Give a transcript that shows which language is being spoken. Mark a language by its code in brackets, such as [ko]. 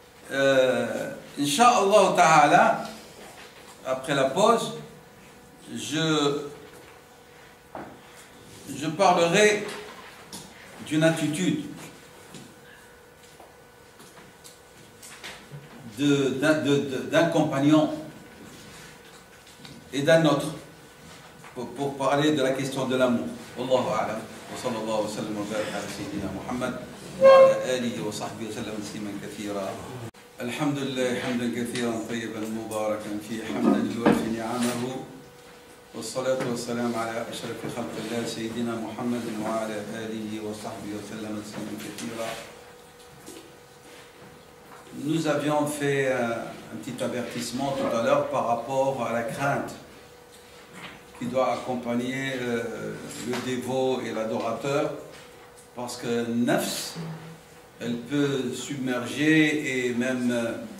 [fr] Inch'Allah ta'ala, après la pause, je parlerai d'une attitude d'un compagnon et d'un autre pour parler de la question de l'amour. [ar] Wallahu a'lam. وصلى الله وسلم وبارك على سيدنا محمد وعلى آله وصحبه وسلم تسليما كثيرا. الحمد لله حمدا كثيرا طيبا مباركا فيه حمدا يوافي نعمه والصلاة والسلام على أشرف خلق الله سيدنا محمد وعلى آله وصحبه وسلم تسليما كثيرا. [fr] Nous avions fait un petit avertissement tout à l'heure par rapport à la crainte qui doit accompagner le dévot et l'adorateur, parce que nafs, elle peut submerger et même